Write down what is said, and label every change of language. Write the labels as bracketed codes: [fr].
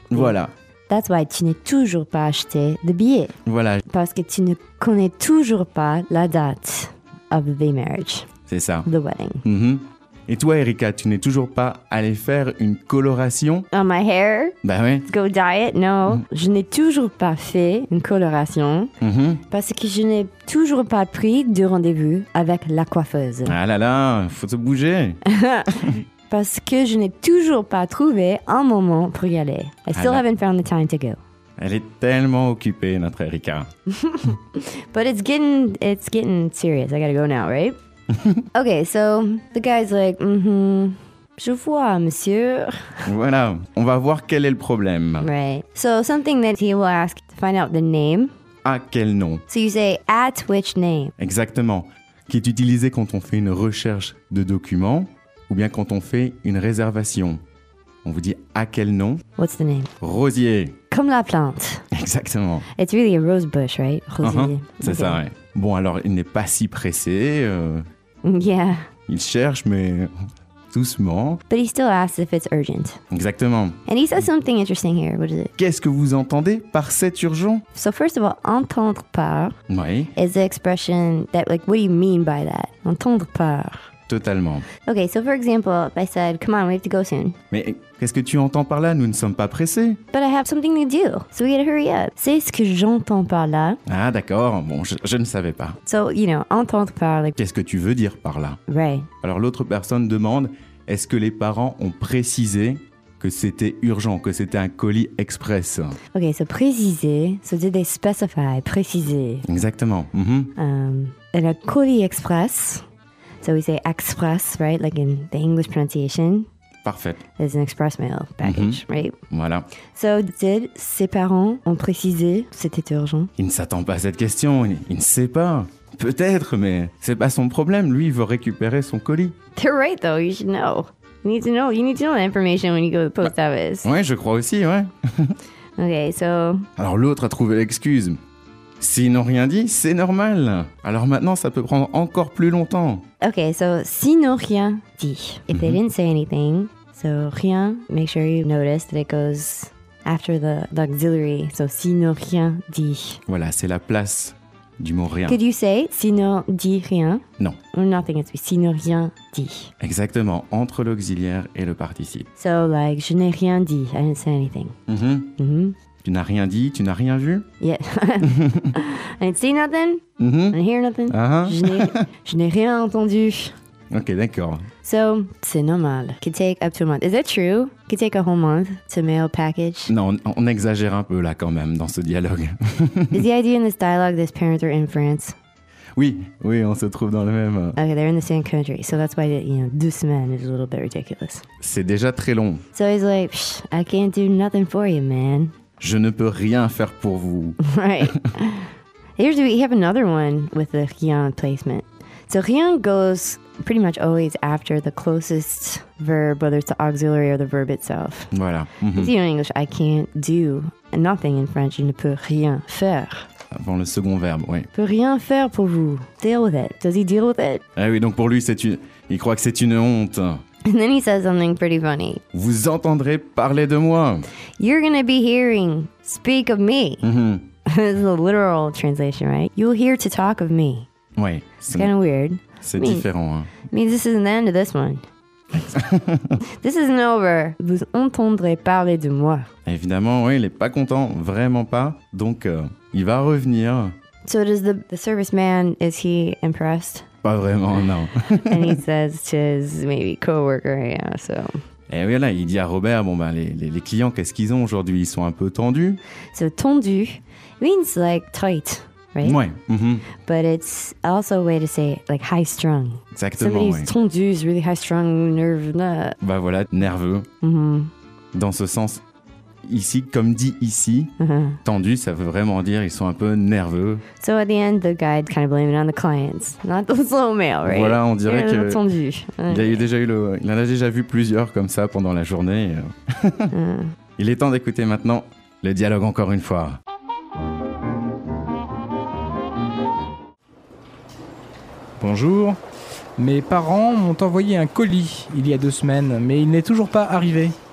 [fr] Voilà. [en] That's why [fr] tu n'es toujours pas acheté de billet. Voilà. Parce que tu ne connais toujours pas la date [en] of the marriage. [fr] C'est ça. [en] The wedding. Mm-hmm. [fr] Et toi, Erika, tu n'es toujours pas allée faire une coloration? [en] On my hair? [fr] Ben oui. [en] Go dye it? No. Mm. [fr] Je n'ai toujours pas fait une coloration mm-hmm. parce que je n'ai toujours pas pris de rendez-vous avec la coiffeuse. Ah là là, faut se bouger. Parce que je n'ai toujours pas trouvé un moment pour y aller. [en] I still haven't found the time to go. [fr] Elle est tellement occupée, notre Erika. [en] But it's getting serious. I gotta go now, right? Okay, so the guy's like, mm-hmm, [fr] je vois, monsieur. Voilà, on va voir quel est le problème. [en] Right. So something that he will ask to find out the name. [fr] À quel nom? [en] So you say, at which name? [fr] Exactement. Qui est utilisé quand on fait une recherche de documents ou bien quand on fait une réservation. On vous dit à quel nom? [en] What's the name? [fr] Rosier. Comme la plante. Exactement. [en] It's really a rose bush, right? [fr] Rosier. Uh-huh. C'est okay. Ça, ouais. Bon, alors, il n'est pas si pressé. [en] Yeah. [fr] Il cherche, mais doucement. [en] But he still asks if it's urgent. [fr] Exactement. [en] And he says something interesting here. What is it? [fr] Qu'est-ce que vous entendez par cet urgent? [en] So first of all, entendre par [fr] oui. [en] is the expression that, like, what do you mean by that? [fr] Entendre par. Totalement. [en] Okay, so for example, if I said, come on, we have to go soon. [fr] Mais qu'est-ce que tu entends par là? Nous ne sommes pas pressés. [en] But I have something to do, so we gotta hurry up. [fr] C'est ce que j'entends par là. Ah, d'accord. Bon, je ne savais pas. [en] So, you know, entendre par... Like... [fr] Qu'est-ce que tu veux dire par là? [en] Right. [fr] Alors l'autre personne demande, est-ce que les parents ont précisé que c'était urgent, que c'était un colis express? [en] Okay, so préciser, so did they specify, préciser. [fr] Exactement. Mm-hmm. Et le colis express... [en] So we say express, right? Like in the English pronunciation. [fr] Parfait. [en] It's an express mail package, mm-hmm. right? [fr] Voilà. [en] So did [fr] ses parents ont précisé que c'était urgent? Il ne s'attend pas à cette question. Il ne sait pas. Peut-être, mais c'est pas son problème. Lui, il veut récupérer son colis. [en] They're right, though. You should know. You need to know. You need to know the information when you go to the post office. [fr] Ouais, je crois aussi, ouais. [en] Okay, so... [fr] Alors l'autre a trouvé l'excuse. S'ils n'ont rien dit, c'est normal. Alors maintenant, ça peut prendre encore plus longtemps. [en] Okay, so [fr] s'ils n'ont rien dit, [en] if mm-hmm. they didn't say anything, So rien, make sure you notice that it goes after the auxiliary. So [fr] sino rien dit. Voilà, c'est la place du mot rien. [en] Could you say sino dit rien? [fr] Non. [en] Nothing else. Sino rien dit. [fr] Exactement, entre l'auxiliaire et le participe. [en] So like, [fr] je n'ai rien dit. [en] I didn't say anything. Mm-hmm. Mm-hmm. [fr] Tu n'as rien dit, tu n'as rien vu? [en] Yeah. I didn't see nothing. Mm-hmm. I didn't hear nothing. Uh-huh. [fr] Je n'ai rien entendu. Ok, d'accord. So, c'est normal. [en] Could take up to a month. Is that true? Could take a whole month to mail a package? [fr] Non, on exagère un peu là quand même dans ce dialogue. [en] Is the idea in this dialogue that his parents are in France? [fr] Oui, on se trouve dans le même. [en] Ok, they're in the same country. So that's why, you know, 2 semaines is a little bit ridiculous. [fr] C'est déjà très long. [en] So he's like, psh, I can't do nothing for you, man. [fr] Je ne peux rien faire pour vous. [en] Right. Here's we have another one with the rien placement. So rien goes pretty much always after the closest verb, whether it's the auxiliary or the verb itself. [fr] Voilà. Mm-hmm. [en] See, in English, I can't do nothing in French. [fr] Je ne peux rien faire. Avant le second verbe, oui. Je ne peux rien faire pour vous. [en] Deal with it. Does he deal with it? [fr] Eh oui, donc pour lui, il croit que c'est une honte. [en] And then he says something pretty funny. [fr] Vous entendrez parler de moi. [en] You're going to be hearing speak of me. Mm-hmm. This is a literal translation, right? You'll hear to talk of me. [fr] Ouais, [en] c'est kind of weird. [fr] C'est différent. Hein. [en] Means this isn't the end of this one. This isn't over. [fr] Vous entendrez parler de moi. Évidemment, oui, il n'est pas content, vraiment pas. Donc, il va revenir. [en] So does the serviceman, is he impressed? [fr] Pas vraiment, non. [en] And he says to his maybe coworker, yeah, so. [fr] Et voilà, il dit à Robert, bon ben, les clients, qu'est-ce qu'ils ont aujourd'hui? Ils sont un peu tendus. [en] So tendu means like tight, right? [fr] Ouais. Mm-hmm. [en] But it's also a way to say like high strung. [fr] Exactement, [en] somebody's [fr] ouais. [en] Tendu is really high strung, nerveux. [fr] Ben voilà, nerveux. Mm-hmm. Dans ce sens, ici, comme dit ici, uh-huh. Tendu, ça veut vraiment dire ils sont un peu nerveux. [en] So at the end, the guy kind of blame it on the clients, not the slow mail, right? [fr] Voilà, on dirait qu'il tendu. Il en a déjà vu plusieurs comme ça pendant la journée. Il est temps d'écouter maintenant le dialogue encore une fois. Bonjour. Mes parents m'ont envoyé un colis il y a 2 semaines, mais il n'est toujours pas arrivé.